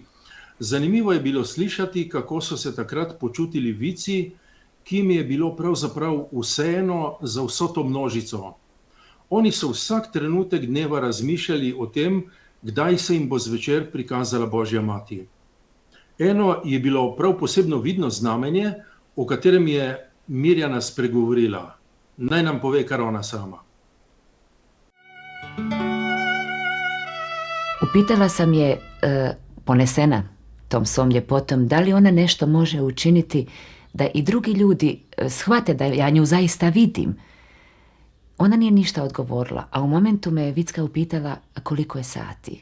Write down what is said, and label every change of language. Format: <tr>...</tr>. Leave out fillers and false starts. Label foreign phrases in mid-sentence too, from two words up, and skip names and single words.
<sl>Zanimivo je bilo slišati, kako so se takrat počutili vici, ki jim je bilo pravzaprav vseeno za vso to množico. Oni so vsak trenutek dneva razmišljali o tem, kdaj se jim bo zvečer prikazala Božja mati. Eno je bilo prav posebno vidno znamenje, o katerem je Mirjana spregovorila. Naj nam pove kar ona sama.</sl> <hr>Upitala sam je, ponesena tom svom ljepotom, da li ona nešto može učiniti da i drugi ljudi shvate da ja nju zaista vidim. Ona nije ništa odgovorila, a u momentu me je Vicka upitala koliko je sati.</hr>